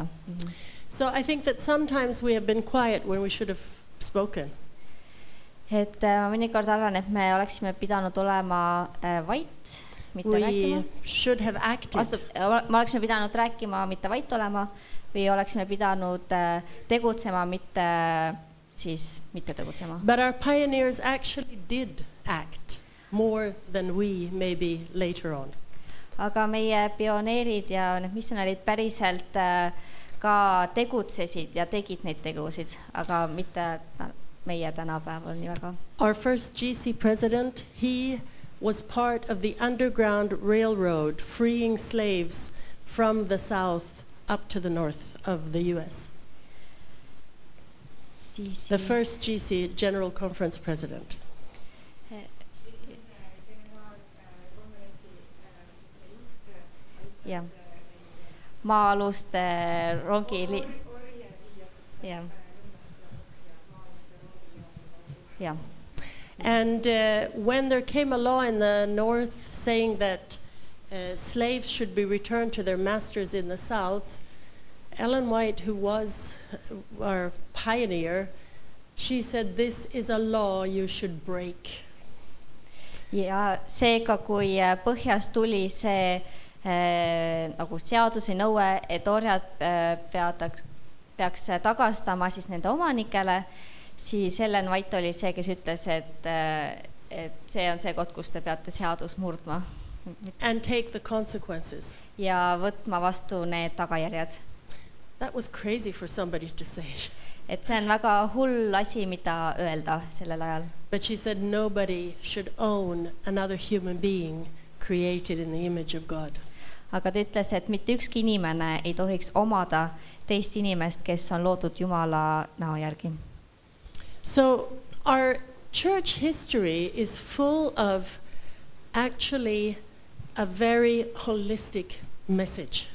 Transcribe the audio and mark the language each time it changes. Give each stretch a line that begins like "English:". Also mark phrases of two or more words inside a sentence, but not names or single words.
English: So I think that sometimes we have been quiet when we should have spoken.
Estonian: Et ma mõnikord arvan, et me oleksime pidanud olema vait, mitte rääkima.
English: We should have acted.
Estonian: Me oleksime pidanud rääkima, mitte vait olema, või oleksime pidanud tegutsema, mitte tegutsema.
English: But our pioneers actually did act more than we maybe later on.
Estonian: Aga meie pioneerid ja need missionärid päriselt ka tegutsesid ja tegid neid tegusid, aga mitte meie tänapäeval nii väga.
English: Our first GC president, he was part of the Underground Railroad freeing slaves from the south up to the north of the US. The first GC, General Conference President. Yeah.
Estonian: maa-aluste rongi... jah. jah.
English: And when there came a law in the north saying that slaves should be returned to their masters in the south, Ellen White, who was our pioneer, she said, this is a law you should break.
Estonian: Ja seega, kui põhjas tuli see nagu seaduse nõue, et orjad peaks tagastama siis nende omanikele, siis Ellen White oli see, kes ütles, et see on see koht, kus te peate seadus murdma.
English: And take the consequences.
Estonian: Ja võtma vastu need tagajärjed.
English: That was crazy for somebody to say.
Estonian: Et see on väga hull asi, mida öelda sellel ajal.
English: But she said nobody should own another human being created in the image of God.
Estonian: Aga ta ütles, et mitte ükski inimene ei tohiks omada teist inimest, kes on loodud Jumala näo järgi.
English: So our church history is full of actually a very holistic message.